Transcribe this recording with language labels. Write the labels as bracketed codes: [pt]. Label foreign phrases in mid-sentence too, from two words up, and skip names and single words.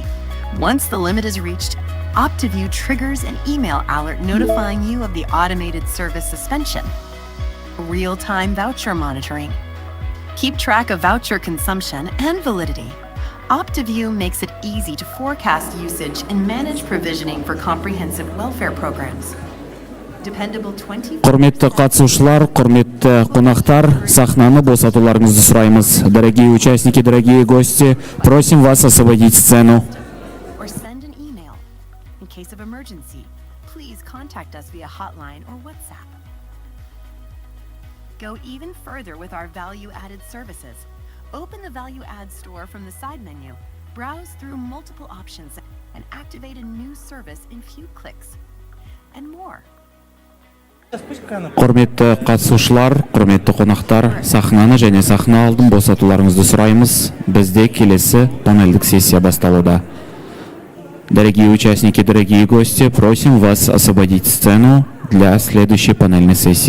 [en] Once the limit is reached, OptiView triggers an email alert notifying you of the automated service suspension. Real-time voucher monitoring. Keep track of voucher consumption and validity. OptiView makes it easy to forecast usage and manage provisioning for comprehensive welfare programs. Dependable 20... [kk] Құрметті қатысушылар, құрметті қонақтар, сахнаны босатуларыңызды сұраймыз. [ru] Дорогие участники, дорогие гости, просим вас освободить сцену. [en] In case of emergency, please contact us via hotline or WhatsApp. Go even further with our value-added services. Open the value-add store from the side menu, browse through multiple options, and activate a new service in few clicks. And more. [kk] Құрметті қатысушылар, құрметті қонақтар, сахнаны және сахна алдын босатуларыңызды сұраймыз. Бізде келесі панельдік сессия басталуда. [ru] Дорогие участники, дорогие гости, просим вас освободить сцену для следующей панельной сессии.